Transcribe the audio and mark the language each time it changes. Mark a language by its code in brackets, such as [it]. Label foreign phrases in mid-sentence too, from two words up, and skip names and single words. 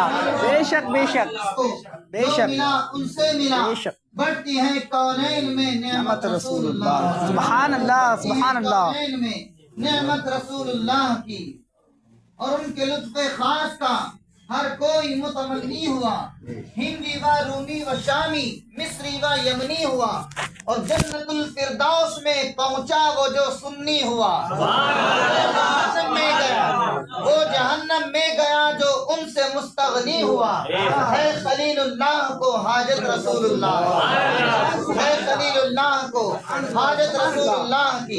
[ur] بے شک بے شک بے شک ملا ان سے ملا بڑھتی ہے کونین میں نعمت رسول اللہ [ar] سبحان اللہ سبحان اللہ. [ur] کونین میں نعمت رسول اللہ کی. اور ان کے لطف خاص کا ہر کوئی متمنی ہوا ہندی و رومی و شامی مصری و یمنی ہوا اور جنت الفردوس میں پہنچا وہ جو سنی ہوا. وہ جہنم میں گیا جو ان سے مستغنی ہوا. ہے خلیل اللہ کو حاجت رسول اللہ ہے خلیل اللہ کو حاجت رسول اللہ کی.